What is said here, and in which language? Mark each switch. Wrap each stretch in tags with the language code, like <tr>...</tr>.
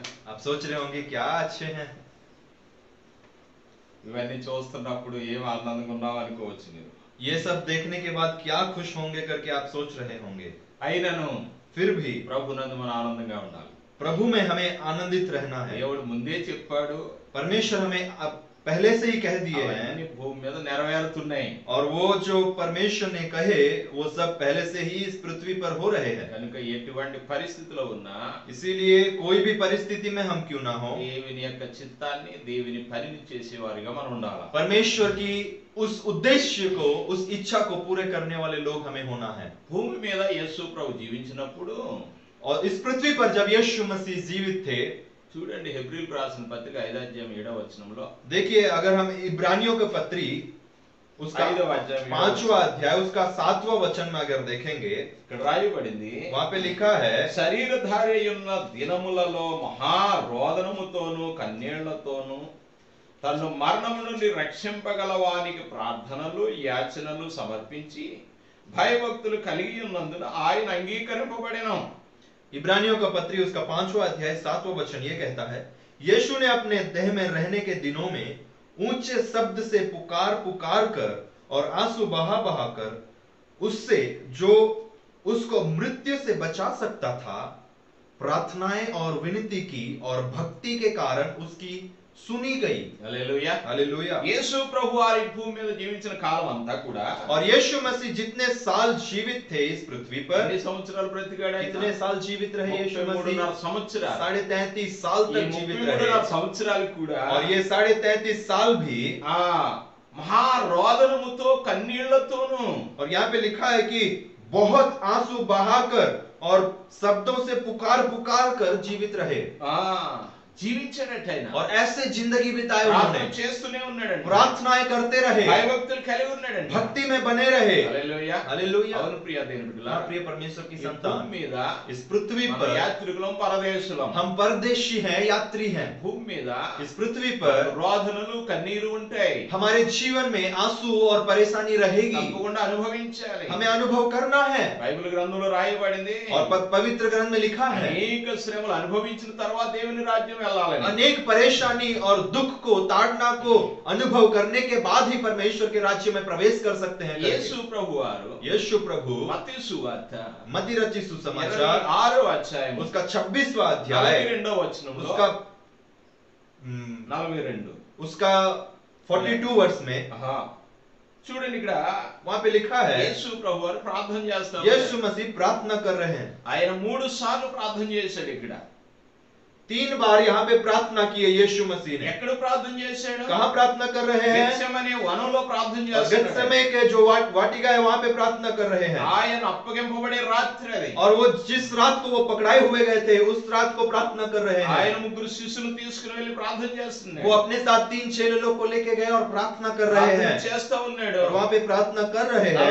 <hi>आप सोच रहे होंगे क्या अच्छे हैं।</hi> <te>ఇవన్నీ చూస్తున్నప్పుడు ఏం ఆనందంగా ఉన్నావు అనుకోవచ్చు మీరు।</te> <hi>ये सब देखने के बाद क्या खुश होंगे करके आप सोच रहे होंगे।</hi> <te>అయినను</te> <hi>फिर भी</hi> <te>ప్రభునందు మనం ఆనందంగా ఉండాలి।</te> <hi>प्रभु में हमें आनंदित रहना है।</hi> <te>దేవుడు ముందే చెప్పాడు,</te> <hi>परमेश्वर हमें अब पहले से ही कह दिए हैं,</hi> <te>భూమి మీద నెరవేరుతున్నాయి।</te> <hi>और वो जो परमेश्वर ने कहे वो सब पहले से ही इस पृथ्वी पर हो रहे हैं।</hi> <te>కనుక ఎటువంటి పరిస్థితిలో ఉన్నా,</te> <hi>इसीलिए कोई भी परिस्थिति में हम क्यों ना हो,</hi> <te>దేవుని యొక్క చిత్తాన్ని దేవుని పనిని చేసేవారిగా మనం ఉండాలి।</te> <hi>परमेश्वर की उस उद्देश्य को, उस इच्छा को पूरे करने वाले लोग हमें होना है।</hi> <te>భూమి మీద యేసు ప్రభు జీవించినప్పుడు,</te> <hi>और इस पृथ्वी पर जब यीशु मसीह जीवित थे,</hi> <te>చూడండి హెబ్రీయులకు రాసిన పత్రిక 5వ అధ్యాయం 7వ వచనంలో,</te> <hi>देखिए अगर हम इब्रानियों का पत्री उसका</hi> <te>5వ అధ్యాయం</te> <hi>5वां अध्याय उसका 7वां वचन में अगर देखेंगे,</hi> <te>ఇక్కడ రాయబడింది,</te> <hi>वहां पे लिखा है,</hi> <te>శరీరధారి ఉన్న దినములలో మహారోదనముతోను కన్నీళ్లతోను తను మరణము నుండి రక్షింపగల వానికి ప్రార్థనలు యాచనలు సమర్పించి భయభక్తులు కలిగి ఉన్నందున ఆయన అంగీకరింపబడెను।</te> <hi>इब्रानियों का पत्री उसका 5वां अध्याय 7वां वचन ये कहता है, यीशु ने अपने देह में रहने के दिनों में ऊंचे शब्द से पुकार कर और आंसू बहा कर उससे जो उसको मृत्यु से बचा सकता था प्रार्थनाएं और विनती की और भक्ति के कारण उसकी सुनी गई।</hi> <te>Hallelujah</te> <hi>hallelujah.</hi> <te>యేసు ప్రభు వారి భూమి మీద జీవించిన కాలం అంతా కూడా,</te> <hi>और यीशु मसीह जितने साल जीवित थे इस पृथ्वी पर,</hi> <te>ఎన్ని సంవత్సరాలు బ్రతికాడు?</te> <hi>कितने साल जीवित रहे यीशु मसीह?</hi> <te>33.5 సంవత్సరాలు।</te> <hi>33.5 साल तक जीवित रहे।</hi> <te>33.5 సంవత్సరాలు కూడా,</te> <hi>और ये 33.5 साल भी</hi> <te>మహారోదనముతో కన్నీళ్లతోను,</te> <hi>और यहाँ पे लिखा है कि बहुत आंसू बहाकर और शब्दों से पुकार कर जीवित रहे।</hi> <te>జీవించాడట ఆయన.</te> <hi>और ऐसे जिंदगी बिताए उन्होंने,</hi> <te>ప్రార్థన చేస్తూనే ఉన్నాడండి.</te> <hi>प्रार्थनाएं करते रहे,</hi> <te>భయభక్తులు కలిగి ఉన్నాడండి.</te> <hi>भक्ति में बने रहे।</hi> <te>హల్లెలూయా.</te> <hi>हालेलुया।</hi> <te>అవును ప్రియ దేవుని బిడ్డలారా,</te> <hi>हाँ, प्रिय परमेश्वर की</hi> <te>ఈ భూమి</te> <hi>संतान,</hi> <te>మీద</te> <hi>इस पृथ्वी</hi> <te>మన</te> <hi>पर</hi> <te>యాత్రికులం పరదేశులం.</te> <hi>हम परदेशी हैं, यात्री हैं।</hi> <te>భూమి మీద</te> <hi>इस पृथ्वी पर</hi> <te>రోదనలు కన్నీరు ఉంటాయి.</te> <hi>हमारे जीवन में आंसू और परेशानी रहेगी,</hi> <te>తప్పకుండా అనుభవించాలి.</te> <hi>हमें अनुभव करना है।</hi> <te>బైబిల్ గ్రంథంలో రాయబడింది,</te> <hi>और पवित्र ग्रंथ में लिखा है,</hi> <te>అనేక శ్రమలు అనుభవించిన తర్వాత దేవుని రాజ్యం వెళ్ళాలని.</te> <hi>अनेक परेशानी और दुख को, ताड़ना को अनुभव करने के बाद ही परमेश्वर के राज्य में प्रवेश कर सकते हैं।</hi> <te>యేసు ప్రభువారు</te> <hi>यीशु प्रभु</hi> <te>మత్తయి సువార్త</te> <hi>मत्ती रचित सुसमाचार</hi> <te>26వ అధ్యాయం</te> <hi>उसका 26वां अध्याय</hi> <te>42వ వచనంలో</te> <hi>उसका 42 उसका 42 वर्ष में</hi> <te>ఆహా. చూడండి ఇక్కడ</te> <hi>वहां पे लिखा है,</hi> <te>యేసు ప్రభువారు ప్రార్థన చేస్తారు.</te> <hi>यीशु मसीह प्रार्थना कर रहे हैं।</hi> <te>ఆయన 3 సార్లు ప్రార్థన చేశాడు. ఇక్కడ</te> <hi>3 बार यहाँ पे प्रार्थना की है यीशु मसीह ने।</hi> <te>ఎక్కడ ప్రార్థన చేశాడు?</te> <hi>कहाँ प्रार्थना कर रहे हैं?</hi> <te>గెత్సేమనే వనంలో ప్రార్థన</te> <hi>और</hi> <te>చేస్తున్నాడు.</te> <hi>गेत्सेमने के जो वाटिका है वहां पे प्रार्थना कर रहे हैं।</hi> <te>ఆయన అప్పగింపబడే రాత్రి అది.</te> <hi>और वो जिस रात को वो पकड़ाए हुए गए थे, उस रात को प्रार्थना कर रहे हैं।</hi> <te>ఆయన 3 శిష్యులను తీసుకుని వెళ్ళి ప్రార్థన చేస్తున్నాడు.</te> <hi>वो अपने साथ 3 चेले लोग को लेके गए और प्रार्थना कर रहे</hi> <te>ప్రార్థన</te> <hi>हैं।</hi> <te>చేస్తా ఉన్నాడు.</te> <hi>और वहां पे प्रार्थना कर रहे हैं।</hi>